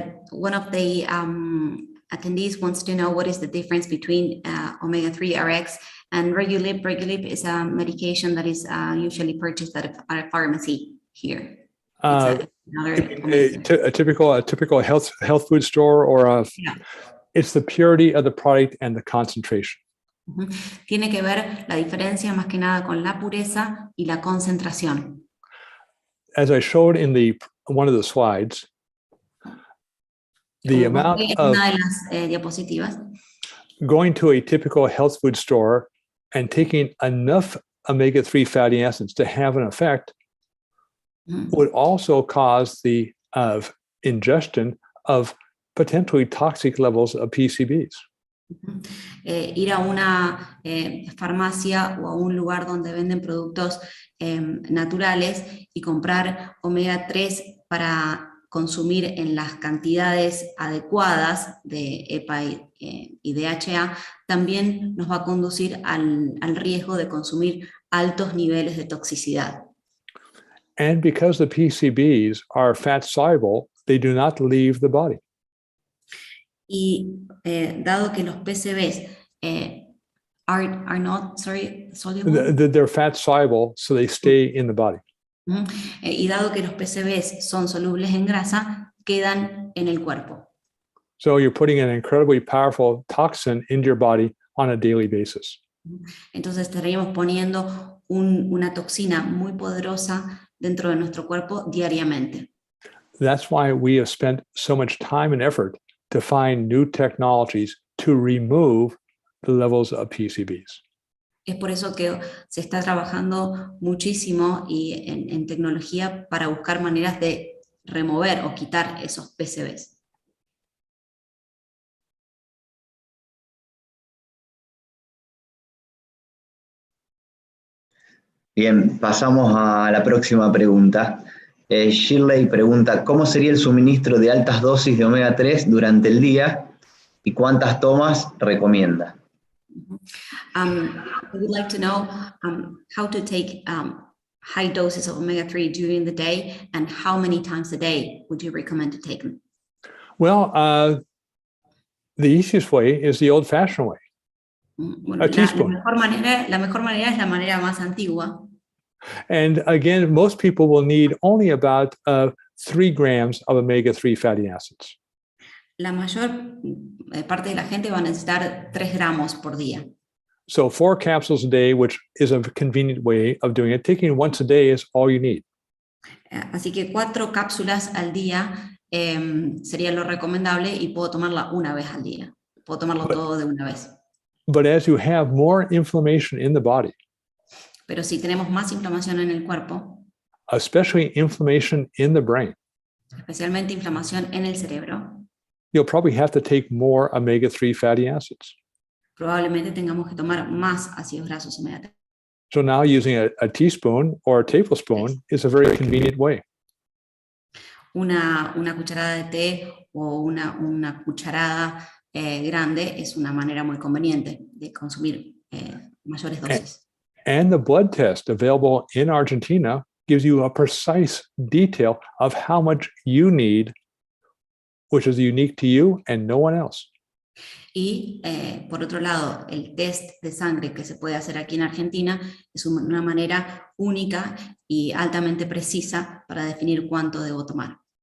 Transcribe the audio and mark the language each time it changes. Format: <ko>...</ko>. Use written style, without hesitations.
<en>One of the attendees wants to know what is the difference between omega-3 RX and Regulip. Regulip is a medication that is usually purchased at a pharmacy here. A typical health food store or it's the purity of the product and the concentration.</en> <es>Tiene que ver la diferencia más que nada con la pureza y la concentración.</es> <en>As I showed in one of the slides, the amount of</en> <es>una de las diapositivas,</es> <en>going to a typical health food store and taking enough omega-3 fatty acids to have an effect would also cause the ingestion of potentially toxic levels of PCBs.</en> <es>Ir a una farmacia o a un lugar donde venden productos naturales y comprar omega 3 para consumir en las cantidades adecuadas de EPA y DHA también nos va a conducir al riesgo de consumir altos niveles de toxicidad.</es> <en>And because the PCBs are fat soluble, they do not leave the body.</en> <es>Y dado que los PCBs</es> <en>are not, soluble. They're fat soluble, so they stay in the body.</en> <es>Y dado que los PCBs son solubles en grasa, quedan en el cuerpo.</es> <en>So you're putting an incredibly powerful toxin into your body on a daily basis.</en> <es>Entonces estaríamos poniendo una toxina muy poderosa dentro de nuestro cuerpo diariamente.</es> <en>That's why we have spent so much time and effort to find new technologies to remove the levels of PCBs.</en> <es>Es por eso que se está trabajando muchísimo y en tecnología para buscar maneras de remover o quitar esos PCBs. Bien, pasamos a la próxima pregunta. Shirley pregunta, ¿cómo sería el suministro de altas dosis de omega 3 durante el día y cuántas tomas recomienda?</es> <en>I would like to know how to take high doses of omega-3 during the day and how many times a day would you recommend to take them? Well, the easiest way is the old-fashioned way.</en> <es>Bueno,</es> <en>A teaspoon.</en> <es>la mejor manera es la manera más antigua.</es> <en>And again, most people will need only about 3 grams of omega-3 fatty acids.</en> <es>La mayor parte de la gente va a necesitar 3 gramos por día.</es> <en>So 4 capsules a day, which is a convenient way of doing it. Taking once a day is all you need.</en> <es>Así que 4 cápsulas al día sería lo recomendable y puedo tomarla una vez al día. Puedo tomarlo todo de una vez.</es> <en>But as you have more inflammation in the body,</en> <es>Pero si tenemos más inflamación en el cuerpo, especially inflammation in the brain, especialmente inflamación en el cerebro,</es> <en>you'll probably have to take more omega-3 fatty acids.</en> <es>probablemente tengamos que tomar más ácidos grasos omega 3.</es> <en>So now using a teaspoon or a tablespoon is a very convenient way.</en> <es>Una cucharada de té o una cucharada grande es una manera muy conveniente de consumir mayores dosis.</es> <en>And the blood test available in Argentina gives you a precise detail of how much you need, which is unique to you and no one else.</en> <es>Y por otro lado, el test de sangre que se puede hacer aquí en Argentina es una manera única y altamente precisa para definir cuánto debo tomar.</es>